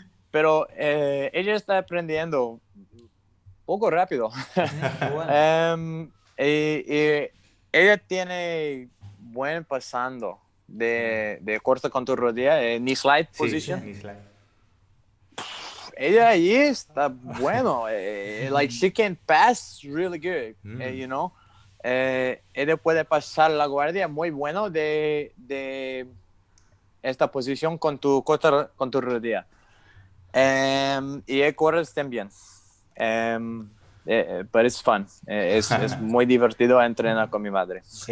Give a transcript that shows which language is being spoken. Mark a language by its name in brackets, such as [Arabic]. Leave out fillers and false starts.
[Spanish] Pero ella está aprendiendo poco rápido. Bueno. Y ella tiene buen pasando de corta con tu rodilla, [English] knee slide position. [Spanish] Sí, knee slide. Ella ahí está bueno. [English] Like she can pass really good, you know. [Spanish] Ella puede pasar la guardia muy bueno de esta posición con tu rodilla. Y el corres también. Pero es fun. Es muy divertido entrenar con mi madre.